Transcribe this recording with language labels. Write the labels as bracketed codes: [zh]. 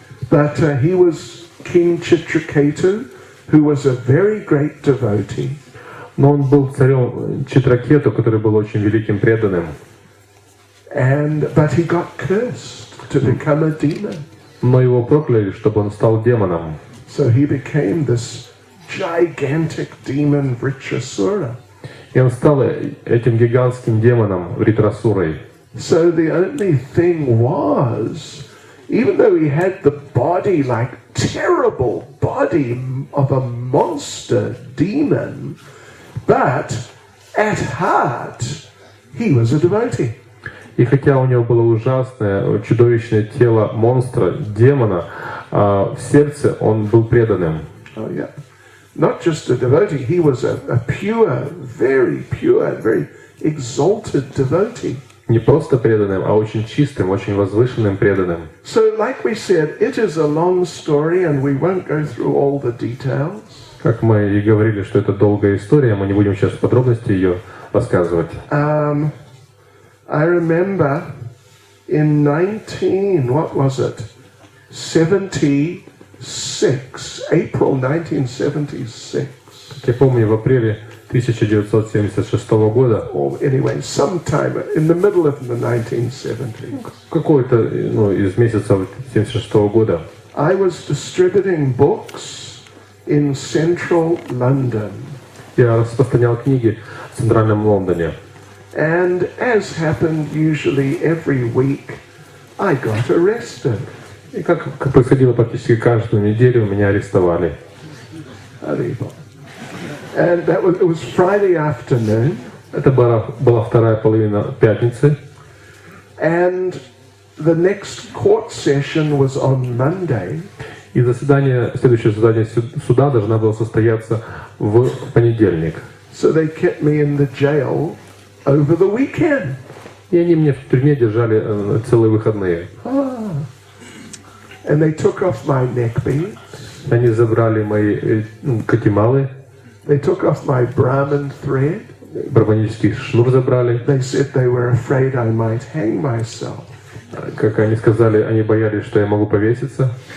[en] But he was King Chitraketu, who was a very great devotee. [ru] Но он был царем Читракету, который был очень великим преданным. [en] But he got cursed to become a demon. [ru] Но его прокляли, чтобы он стал демоном. [en] So he became this gigantic demon Vritrasura. [ru] И он стал этим гигантским демоном Вритрасурой. [en] So the only thing was, even though he had the body, like terrible body of a monster demon, but at heart he was a devotee. [ru] И хотя у него было ужасное, чудовищное тело монстра, демона, в сердце он был преданным. [en] Oh yeah, not just a devotee. He was a pure, very exalted devotee. [ru] Не просто преданным, а очень чистым, очень возвышенным преданным. [en] So, like we said, it is a long story, and we won't go through all the details. [ru] Как мы и говорили, что это долгая история, мы не будем сейчас в подробности ее рассказывать. [en] I remember in 1976, April 1976. [ru] Я помню, в апреле 1976 года, [en] Or anyway, sometime in the middle of the 1970s. [ru] какой-то из месяцев 1976 года, [en] I was distributing books in central London. [ru] я распространял книги в центральном Лондоне. [en] And as happened usually every week, I got arrested. [ru] И как происходило практически каждую неделю, меня арестовали. [en] And it was Friday afternoon. [ru] Это была вторая половина пятницы. [en] And the next court session was on Monday. [ru] И следующее заседание суда должно было состояться в понедельник. [en] So they kept me in the jail over the weekend. [ru] И они меня в тюрьме держали целые выходные. [en] And they took off my neck beads. [ru] Они забрали мои катималы. [en] They took off my Brahman thread. [ru] Брахманический шнур забрали. [en] They said they were afraid I might hang myself. [ru] Как они сказали, они боялись, что я могу повеситься.